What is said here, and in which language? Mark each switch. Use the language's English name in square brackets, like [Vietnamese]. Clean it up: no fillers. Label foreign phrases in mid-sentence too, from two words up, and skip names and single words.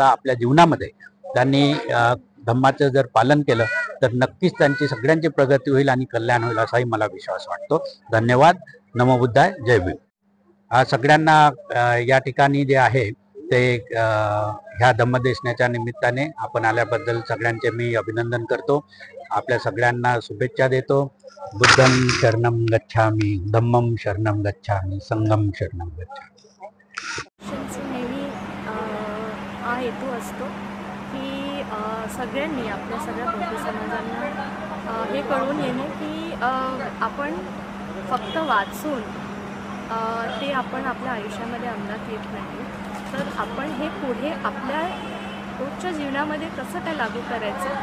[Marathi] आपल्या जीवनामध्ये त्यांनी धम्माचं जर पालन केलं तर नक्कीच त्यांची सगळ्यांची प्रगती होईल आणि कल्याण होईल असाही मला विश्वास वाटतो। धन्यवाद। [Pali] नमो बुद्धाय। [Marathi] जय भीम। सगळ्यांना या ठिकाणी जे आहे ते ह्या धम्मदेसनेच्या निमित्ताने आपण आल्याबद्दल सगळ्यांचे मी अभिनंदन करतो। आपल्या सगळ्यांना शुभेच्छा देतो। [Pali] बुद्धं शरणं गच्छामि, धम्मं शरणं गच्छामि, संघं शरणं गच्छामि। [Marathi] नेहमी हा हेतू असतो की सगळ्यांनी आपल्या सगळ्या बौद्ध समाजांना हे कळून येणे की आपण फक्त वाचून ते आपण आपल्या आयुष्यामध्ये अंमलात येत नाही तर आपण हे पुढे आपल्या रोजच्या जीवनामध्ये कसं काय लागू करायचं।